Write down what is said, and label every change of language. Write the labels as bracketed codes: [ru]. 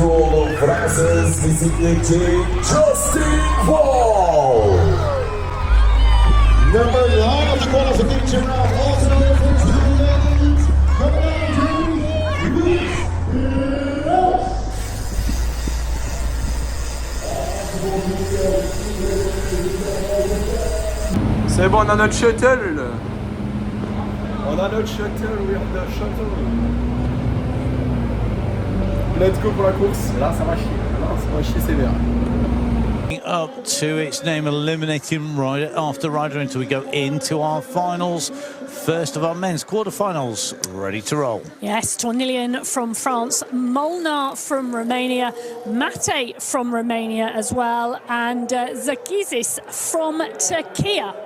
[tr] oğlu Fransız bisikletçi Justin Paul. [en] Number 9 of the qualification round, ultimately for 2 minutes. Coming out to [fr] C'est bon, on a notre shuttle. On a notre shuttle, [en] we have the shuttle. Let's go [fr] pour la course. Là, ça va chier. Là, ça va chier sévère. [en] up to its name eliminating rider after rider until we go into our finals. First of our men's quarterfinals, ready to roll. Yes, Tornillian from France, Molnar from Romania, Mate from Romania as well, and Zakizis from Turkey.